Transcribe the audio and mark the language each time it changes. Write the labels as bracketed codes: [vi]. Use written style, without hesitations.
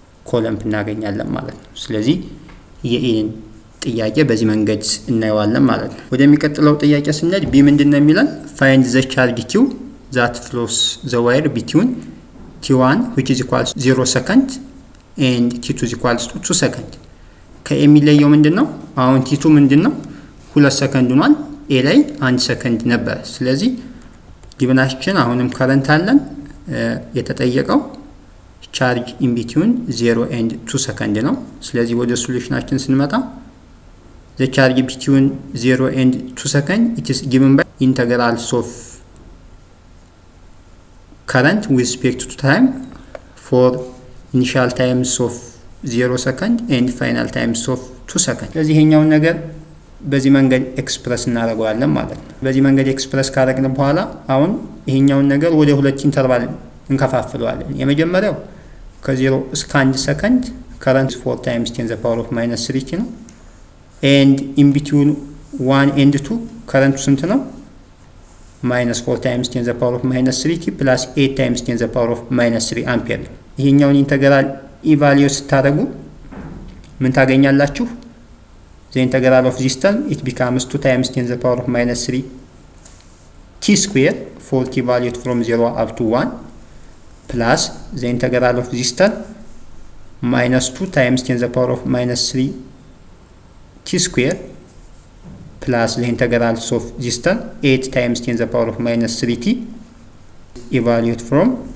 [am] ኮለምፕ እናገኛለን ማለት ነው ስለዚህ የኤን ጥያቄ በዚህ መንገድ እናየዋለን ማለት ነው ወደሚቀጥለው ጥያቄ ስንሄድ ቢ ምንድነው የሚለን [en] find the charge q that flows the wire between t1 which is equals 0 second and t2 is equals to 2 second [am] ከኤሚለየው ምንድነው? አሁን ቲ2 ምንድነው 2 ሰከንድ ሆኗል። ኤ ላይ 1 ሰከንድ ነበር። ስለዚህ ጊቭናችን አሁንም ከረንት አለን። የተጠየቀው ቻርጅ ኢን ቢትዊን [en] 0 and 2 [am] ሰከንድ ነው። ስለዚህ ወደ ሶሉሽናችን ስንመጣ [en] the charge between 0 and 2 second it is given by integrals of current with respect to time for initial times of 0 second and final times of 2 second። [am] ስለዚህ ይሄኛውን ነገር በዚህ መንገድ ኤክስፕረስ እናደርገዋለን ማለት ነው። በዚህ መንገድ ኤክስፕረስ ካደረግን በኋላ አሁን ይሄኛውን ነገር ወደ ሁለት ኢንተርቫል እንከፋፍለዋለን። የመጀመሪያው ከ0 እስከ 1 ሰከንድ [en] current 4 times 10 to the power of minus 3 [am] ነው። [en] and in between 1 and 2 current [am] ስንት ነው? [en] minus 4 times 10 to the power of minus 3t plus 8 times 10 to the power of minus 3 [am] አምፔር ነው። ይሄኛውን ኢንተግራል ኢቫሉዌት ስታደርጉ ምን ታገኛላችሁ? [en] the integral of this term it becomes 2 times 10 to the power of minus 3 t square for t valued from 0 up to 1 plus the integral of this term minus 2 times 10 to the power of minus 3 t square plus the integrals of this term 8 times 10 to the power of minus 3t evaluate from